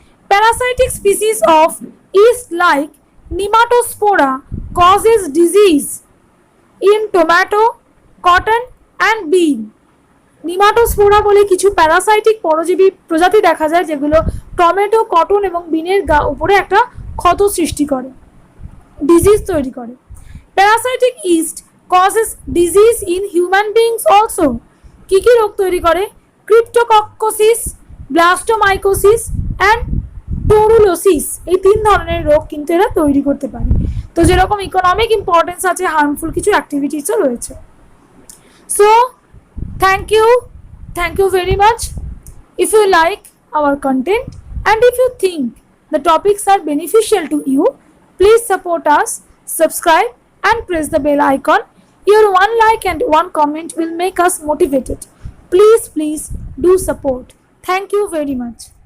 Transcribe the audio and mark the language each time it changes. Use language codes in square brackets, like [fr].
[en] Parasitic species of yeast like Nematospora causes disease in tomato, cotton and bean. [bn] নিমাটোস্পোরা বলে কিছু parasitic পরজীবী প্রজাতি দেখা যায়, যেগুলো টমেটো, কটন এবং বিনের উপরে একটা ক্ষত সৃষ্টি করে, ডিজিজ তৈরি করে। [en] Parasitic yeast causes disease in human beings also. [bn] কি কি রোগ তৈরি করে? [en] Cryptococcosis, blastomycosis and torulosis. [bn] এই 3 ধরনের রোগ কিন্তু এরা তৈরি করতে পারে। তো যেরকম ইকোনমিক ইম্পর্টেন্স আছে, হার্মফুল কিছু অ্যাক্টিভিটিসও রয়েছে। [en] So thank you very much. If you like our content and if you think the topics are beneficial to you, please support us, subscribe and press the bell icon. Your one like and one comment will make us motivated. Please do support. Thank you very much.